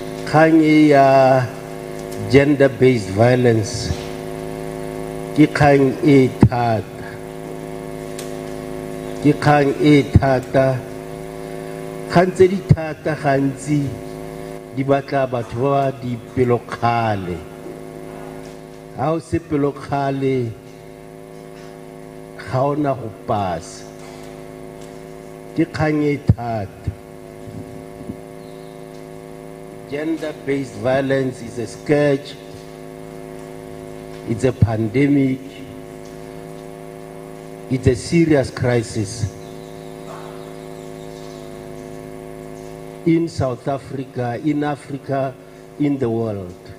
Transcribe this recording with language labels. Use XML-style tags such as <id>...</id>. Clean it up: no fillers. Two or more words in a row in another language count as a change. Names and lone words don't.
<tn>kgang ya</tn> <en>gender-based violence</en> <tn>ke kgang e thata, ke kgang e thata. Kgang tse di thata gantsi di batla batho ba di pelokgale. Ha o se pelokgale ga ona go pasa, ke kgang e thata.</tn> <en>Gender-based violence is a scourge, it's a pandemic, it's a serious crisis in South Africa, in Africa, in the world.</en>